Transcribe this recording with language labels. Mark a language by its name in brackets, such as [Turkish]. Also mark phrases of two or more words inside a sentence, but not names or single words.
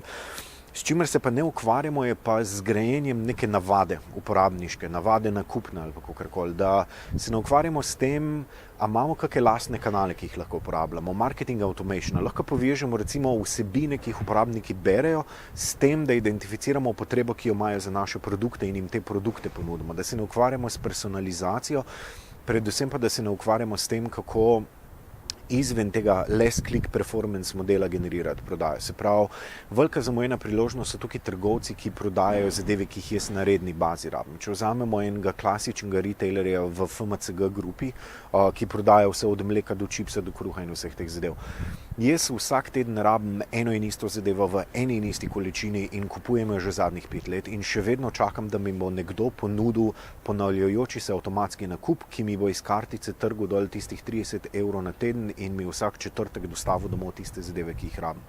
[Slovenian] S čimer se pa ne ukvarjamo, je pa z grajenjem neke navade, uporabniške, navade nakupne ali pa kakorkoli, da se ne ukvarjamo s tem, a imamo kakšne lastne kanale, ki jih lahko uporabljamo, [English] marketing automation, [Slovenian] lahko povežemo recimo vsebine, ki jih uporabniki berejo, s tem, da identificiramo potrebo, ki jo imajo za naše produkte in jim te produkte ponudimo, da se ne ukvarjamo s personalizacijo, predvsem pa, da se ne ukvarjamo s tem, kako izven tega [English] less click performance [Slovenian] modela generirati prodajo. Se pravi, velika zamujena priložnost so tukaj trgovci, ki prodajajo zadeve, ki jih jaz na redni bazi rabim. Če vzamemo enega klasičnega retailerja v FMCG grupi, ki prodaja vse od mleka do čipsa do kruha in vseh teh zadev. Jaz vsak teden rabim eno in isto zadevo v eni in isti količini in kupujem jo že zadnjih 5 let in še vedno čakam, da mi bo nekdo ponudil ponavljajoči se avtomatski nakup, ki mi bo iz kartice trgal dol tistih 30 evrov na teden in mi vsak četrtek dostavil domov tiste zadeve, ki jih rabim.